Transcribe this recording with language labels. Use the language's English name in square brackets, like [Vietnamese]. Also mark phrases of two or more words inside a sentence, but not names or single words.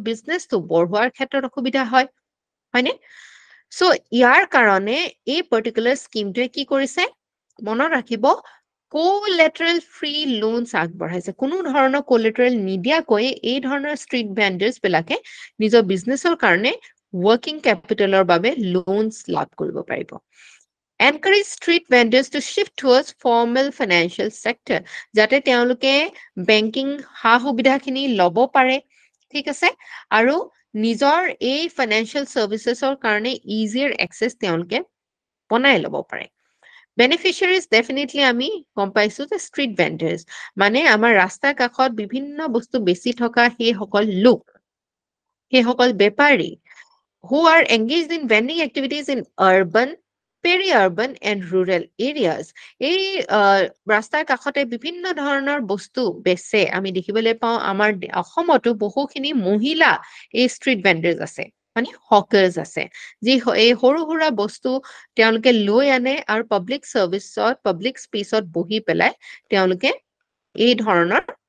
[Assamese] বিজনেছটো বঢ়োৱাৰ ক্ষেত্ৰত অসুবিধা হয় হয়নে সো ইয়াৰ কাৰণে এই [English] particular scheme [Assamese] কি কৰিছে মনত ৰাখিব [English] collateral free loans [Assamese] আগবঢ়াইছে কোনো ধৰণৰ collateral নিদিয়াকৈ এই ধৰণৰ [English] street vendors [Assamese] বিলাকে নিজৰ বিজনেছৰ কাৰণে [English] working capitalৰ [Assamese] বাবে loans লাভ কৰিব পাৰিব [English] encourage street vendors to shift towards formal financial sector [Assamese] যাতে তেওঁলোকে বেংকিং হা সুবিধাখিনি ল'ব পাৰে ঠিক আছে আৰু নিজৰ এই ফাইনেন্সিয়েল সাৰ্ভিসেছৰ কাৰণে [English] easier access [Assamese] তেওঁলোকে বনাই ল'ব পাৰে [English] beneficiaries definitely [Assamese] আমি গম পাইছো যে [English] street vendors [Assamese] মানে আমাৰ ৰাস্তাৰ কাষত বিভিন্ন বস্তু বেছি থকা সেই সকল লোক সেই সকল বেপাৰী [English] who are engaged in vending activities in urban peri-urban and rural areas [Assamese] এই ৰাস্তাৰ কাষতে বিভিন্ন ধৰণৰ বস্তু বেচে আমি দেখিবলৈ পাওঁ আমাৰ অসমতো বহুখিনি মহিলা এই [English] street vendors [Assamese] আছে মানে হকাৰ্স আছে যি এই সৰু সুৰা বস্তু তেওঁলোকে লৈ আনে আৰু [English] public service public space [Assamese] বহি পেলাই তেওঁলোকে এই ধৰণৰ